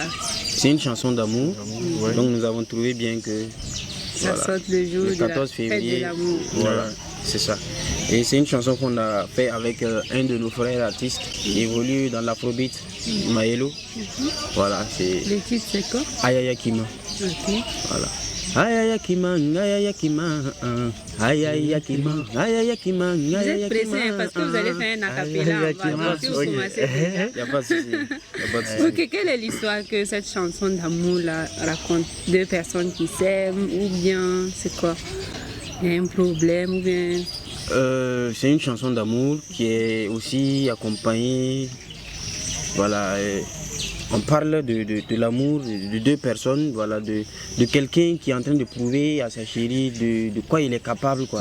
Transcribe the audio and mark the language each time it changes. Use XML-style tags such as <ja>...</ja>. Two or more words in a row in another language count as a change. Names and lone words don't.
<fr>C'est une chanson d'amour. Donc, nous avons trouvé bien que... Ça sorte le jour le 14 de la fête de l'amour. Voilà, c'est ça. Et c'est une chanson qu'on a fait avec un de nos frères artistes qui évolue dans l'afrobeat, Maelo. Voilà, c'est... Le titre, c'est quoi? Ayaya Kima. Ok. Voilà. Ayaya Kima, Ayaya Kima, Ayaya Kima, Ayaya Kima, Vous Ayaya êtes pressé hein, parce que vous allez faire un acapella. On va voir si vous commencez déjà. Il n'y a pas de souci. Ok, quelle est l'histoire que cette chanson d'amour là raconte? Deux personnes qui s'aiment ou bien c'est quoi? Il y a un problème ou bien... C'est une chanson d'amour qui est aussi accompagnée, voilà, on parle de l'amour de deux personnes, voilà, de quelqu'un qui est en train de prouver à sa chérie de quoi il est capable, quoi.</fr>